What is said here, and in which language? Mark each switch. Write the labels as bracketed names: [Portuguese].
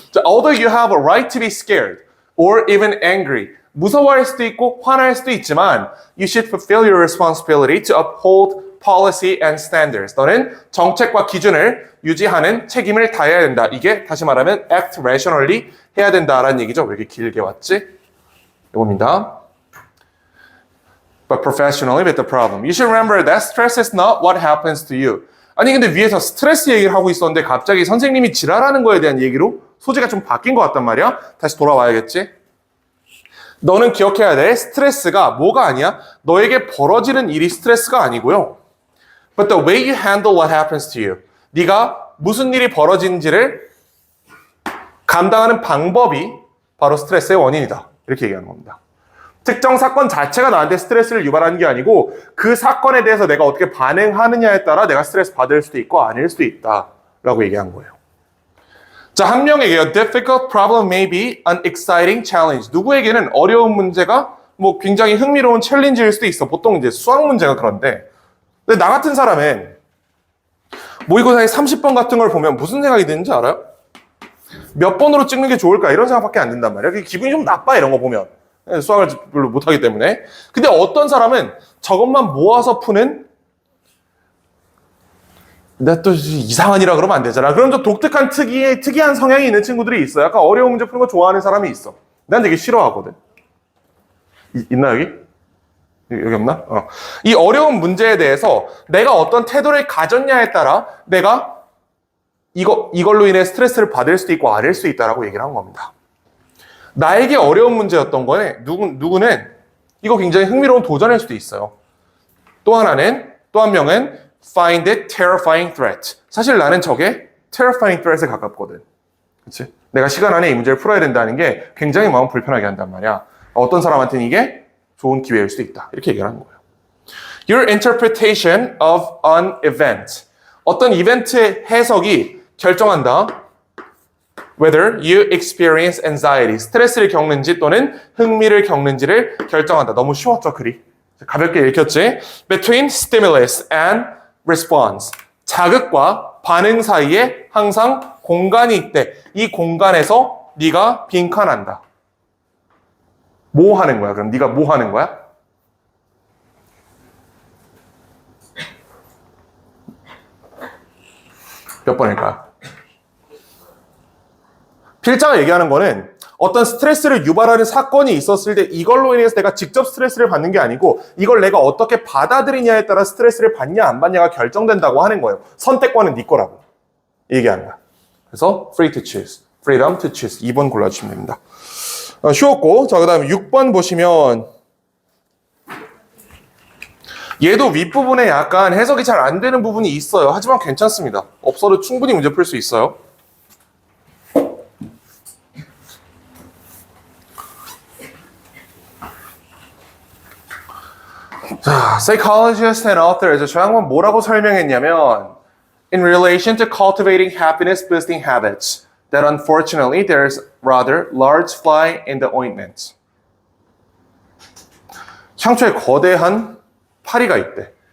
[English] 자, although you have a right to be scared or even angry. [Korean] 무서워할 수도 있고 화날 수도 있지만 [English] you should fulfill your responsibility to uphold policy and standards. [Korean] 너는 정책과 기준을 유지하는 책임을 다해야 된다. 이게 다시 말하면 [English] act rationally [Korean] 해야 된다라는 얘기죠. 왜 이렇게 길게 왔지? 이겁니다. [English] But professionally with the problem. You should remember that stress is not what happens to you. [Korean] 아니 근데 위에서 스트레스 얘기를 하고 있었는데 갑자기 선생님이 지랄하는 거에 대한 얘기로 소재가 좀 바뀐 것 같단 말이야. 다시 돌아와야겠지. 너는 기억해야 돼. 스트레스가 뭐가 아니야? 너에게 벌어지는 일이 스트레스가 아니고요. But the way you handle what happens to you. 네가 무슨 일이 벌어진지를 감당하는 방법이 바로 스트레스의 원인이다. 이렇게 얘기하는 겁니다. 특정 사건 자체가 나한테 스트레스를 유발하는 게 아니고 그 사건에 대해서 내가 어떻게 반응하느냐에 따라 내가 스트레스 받을 수도 있고 아닐 수도 있다라고 얘기한 거예요. 자, 한 명에게요. [English] Difficult problem may be an exciting challenge. [Korean] 누구에게는 어려운 문제가 뭐 굉장히 흥미로운 챌린지일 수도 있어. 보통 이제 수학 문제가 그런데. 근데 나 같은 사람은 모의고사에 30번 같은 걸 보면 무슨 생각이 드는지 알아요? 몇 번으로 찍는 게 좋을까? 이런 생각밖에 안 든단 말이야. 기분이 좀 나빠 이런 거 보면. 수학을 별로 못하기 때문에. 근데 어떤 사람은 저것만 모아서 푸는 근데 또 이상한이라 그러면 안 되잖아. 그럼 좀 독특한 특이한 성향이 있는 친구들이 있어. 약간 어려운 문제 푸는 거 좋아하는 사람이 있어. 난 되게 싫어하거든. 있나 여기? 여기 없나? 이 어려운 문제에 대해서 내가 어떤 태도를 가졌냐에 따라 내가 이걸로 인해 스트레스를 받을 수도 있고 아닐 수 있다라고 얘기를 한 겁니다. 나에게 어려운 문제였던 거네. 누구는 이거 굉장히 흥미로운 도전일 수도 있어요. 또 한 명은 [English] find it terrifying threat. [Korean] 사실 나는 저게 [English] terrifying threat [Korean] 에 가깝거든. 그렇지? 내가 시간 안에 이 문제를 풀어야 된다는 게 굉장히 마음 불편하게 한단 말이야. 어떤 사람한테는 이게 좋은 기회일 수도 있다. 이렇게 얘기를 하는 거예요. [English] Your interpretation of an event. [Korean] 어떤 이벤트의 해석이 결정한다. [English] Whether you experience anxiety. [Korean] 스트레스를 겪는지 또는 흥미를 겪는지를 결정한다. 너무 쉬웠죠, 글이? 가볍게 읽혔지? [English] Between stimulus and response. [Korean] 자극과 반응 사이에 항상 공간이 있대. 이 공간에서 네가 빈칸한다. 뭐 하는 거야? 그럼 네가 뭐 하는 거야? 몇 번일까요? 필자가 얘기하는 거는 어떤 스트레스를 유발하는 사건이 있었을 때 이걸로 인해서 내가 직접 스트레스를 받는 게 아니고 이걸 내가 어떻게 받아들이냐에 따라 스트레스를 받냐 안 받냐가 결정된다고 하는 거예요. 선택권은 네 거라고 얘기하는 거야. 그래서 [English] free to choose, freedom to choose [Korean] 2번 골라주시면 됩니다. 쉬웠고 자 그다음에 6번 보시면 얘도 윗부분에 약간 해석이 잘 안 되는 부분이 있어요. 하지만 괜찮습니다. 없어도 충분히 문제 풀 수 있어요. [English] 자, psychologist and authors [Korean] 저 양반 뭐라고 설명했냐면 [English] in relation to cultivating happiness boosting habits that unfortunately there's rather large fly in the ointment. [Korean] 향초에 거대한 파리가 있대.